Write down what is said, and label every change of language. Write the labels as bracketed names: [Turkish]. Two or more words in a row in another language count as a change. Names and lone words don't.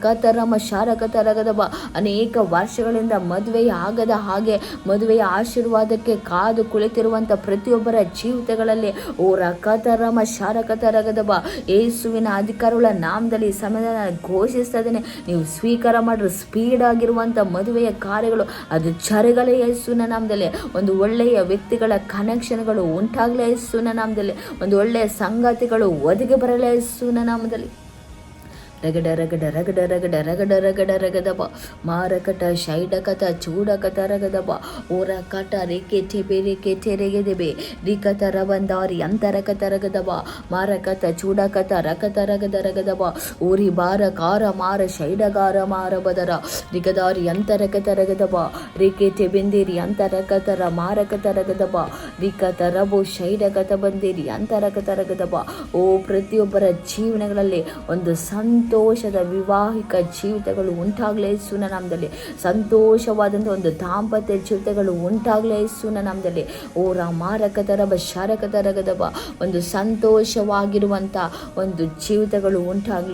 [Kannada] ರಕತರಮ ಶಾರಕತರಗದಬ ಅನೇಕ ವರ್ಷಗಳಿಂದ ಮದುವೆ ಆಗದ ಹಾಗೆ ಮದುವೆಯ ಆಶೀರ್ವಾದಕ್ಕೆ ಕಾದು ಕುಳಿತಿರುವಂಥ ಪ್ರತಿಯೊಬ್ಬರ ಜೀವಿತಗಳಲ್ಲಿ ಓ ರಕತರಮ ಶಾರಕತರಗದಬ ಯೇಸುವಿನ ಅಧಿಕಾರಗಳ ನಾಮದಲ್ಲಿ ಸಮಾಧಾನ ಘೋಷಿಸ್ತಾ ಇದ್ದೇನೆ. ನೀವು ಸ್ವೀಕಾರ ಮಾಡಿರೋ ಸ್ಪೀಡ್ ಆಗಿರುವಂಥ ಮದುವೆಯ ಕಾರ್ಯಗಳು ಅದು ಜರಗಲೇ ಯೇಸುವಿನ ನಾಮದಲ್ಲಿ. ಒಂದು ಒಳ್ಳೆಯ ವ್ಯಕ್ತಿಗಳ ಕನೆಕ್ಷನ್ಗಳು ಉಂಟಾಗಲೇ ಯೇಸುವಿನ ನಾಮದಲ್ಲಿ. ಒಂದು ಒಳ್ಳೆಯ ಸಂಗತಿಗಳು ಒದಗಿ ಬರಲೇ ಯೇಸುವಿನ ನಾಮದಲ್ಲಿ. ರಗಡ ರಗಡ ರಗಡ ರಗಡ ರಗಡ ರಗಡ ರಗದಬ ಮಾರಕಟ ಶೈಡಕತ ಚೂಡಕತ ರಗದಬ ಓರ ಕಟ ರೇಕೆ ಟೆಬೆ ತೆರೆಗೆದೆಬೆ ರಿಕತ ರಬಂದಾರಿ ಅಂತರಕತ ರಗದಬ ಮಾರಕತ ಚೂಡಕತ ರಕತ ರಗದ ರಗದಬ ಊರಿ ಬಾರ ಕಾರ ಮಾರ ಶೈಡಗಾರ ಮಾರ ಬದರ ರಿಗದಾರಿ ಅಂತರಕತ ರಗದಬ ರೇಕೆ ಟೆಬೆಂದೇರಿ ಅಂತರಕತರ ಮಾರಕತ ರಗದಬ ರಿಕತ ರಬು ಶೈಡಕತ ಬಂದೇರಿ ಅಂತರಕತ ರಗದಬ. ಓ ಪ್ರತಿಯೊಬ್ಬರ ಜೀವನಗಳಲ್ಲಿ ಒಂದು ಸಂತೋಷದ ವಿವಾಹಿಕ ಜೀವಿತಗಳು ಉಂಟಾಗಲೇ ಯೇಸುವಿನ ನಾಮದಲ್ಲಿ. ಸಂತೋಷವಾದಂಥ ಒಂದು ದಾಂಪತ್ಯ ಜೀವಿತಗಳು ಉಂಟಾಗಲೇ ಯೇಸುವಿನ ನಾಮದಲ್ಲಿ. ಓ ರಾಮಾರಕತರಬ ಶಾರಕತರಗದಬ ಒಂದು ಸಂತೋಷವಾಗಿರುವಂಥ ಒಂದು ಜೀವಿತಗಳು ಉಂಟಾಗಲಿ.